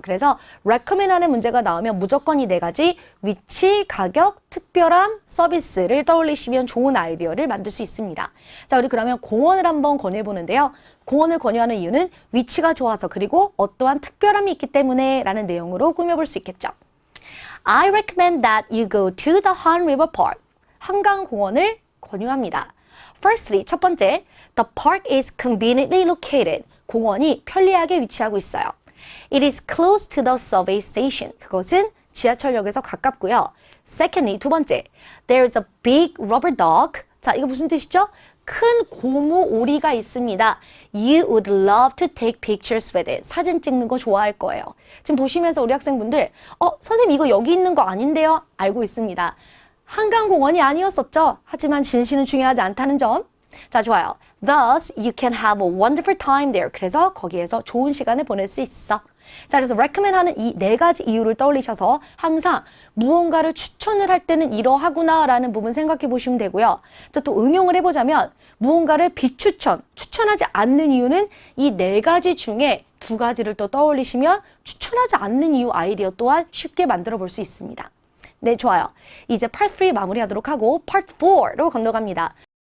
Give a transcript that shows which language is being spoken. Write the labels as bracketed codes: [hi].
[ko] 그래서 recommend 하는 문제가 나오면 무조건 이 네 가지 위치, 가격, 특별함, 서비스를 떠올리시면 좋은 아이디어를 만들 수 있습니다. 자, 우리 그러면 공원을 한번 권해보는데요. 공원을 권유하는 이유는 위치가 좋아서 그리고 어떠한 특별함이 있기 때문에 라는 내용으로 꾸며볼 수 있겠죠. [en] I recommend that you go to the Han River Park. [ko] 한강공원을 권유합니다. [en] Firstly, [ko] 첫 번째, [en] the park is conveniently located. [ko] 공원이 편리하게 위치하고 있어요. [en] It is close to the subway station. [ko] 그것은 지하철역에서 가깝고요. [en] Secondly, [ko] 두 번째, [en] there's a big rubber dog. [ko] 자, 이거 무슨 뜻이죠? 큰 고무 오리가 있습니다. [en] You would love to take pictures with it. [ko] 사진 찍는 거 좋아할 거예요. 지금 보시면서 우리 학생분들, 선생님 이거 여기 있는 거 아닌데요? 알고 있습니다. 한강공원이 아니었었죠? 하지만 진실은 중요하지 않다는 점. 자, 좋아요. [en] Thus, you can have a wonderful time there. [ko] 그래서 거기에서 좋은 시간을 보낼 수 있어. 자, 그래서 recommend 하는 이 네 가지 이유를 떠올리셔서 항상 무언가를 추천을 할 때는 이러하구나 라는 부분 생각해 보시면 되고요. 자, 또 응용을 해보자면 무언가를 비추천, 추천하지 않는 이유는 이 네 가지 중에 두 가지를 또 떠올리시면 추천하지 않는 이유 아이디어 또한 쉽게 만들어 볼 수 있습니다. 네, 좋아요. 이제 Part 3 마무리하도록 하고 Part 4로 건너갑니다.